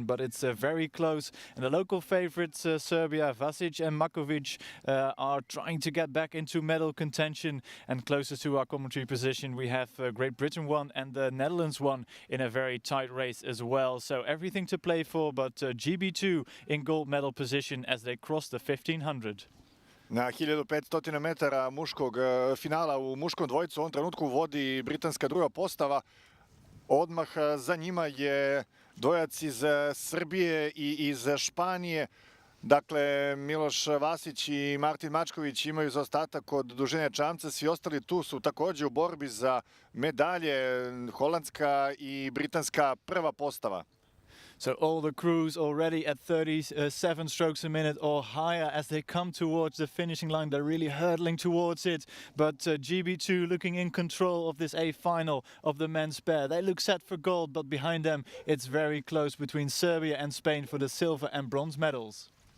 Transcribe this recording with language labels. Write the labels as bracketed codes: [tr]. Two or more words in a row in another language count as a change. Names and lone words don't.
[en] But it's very close, and the local favorites, Serbia, Vasic and Makovic, are trying to get back into medal contention. And closest to our commentary position, we have Great Britain 1 and the Netherlands 1 in a very tight race as well. So everything to play for, but GB2 in gold medal position as they cross the 1500. [bs] Na 1500 metara muškog finala u muškom dvojcu u ovom trenutku vodi britanska druga postava. Odmah za njima je dvojac iz Srbije i iz Španije. Dakle, Miloš Vasić i Martin Mačković imaju zaostatak od dužine čamca. Svi ostali tu su također u borbi za medalje, holandska i britanska prva postava. [en] So all the crews already at 37 strokes a minute or higher as they come towards the finishing line. They're really hurtling towards it. But GB2 looking in control of this A final of the men's pair. They look set for gold, but behind them it's very close between Serbia and Spain for the silver and bronze medals.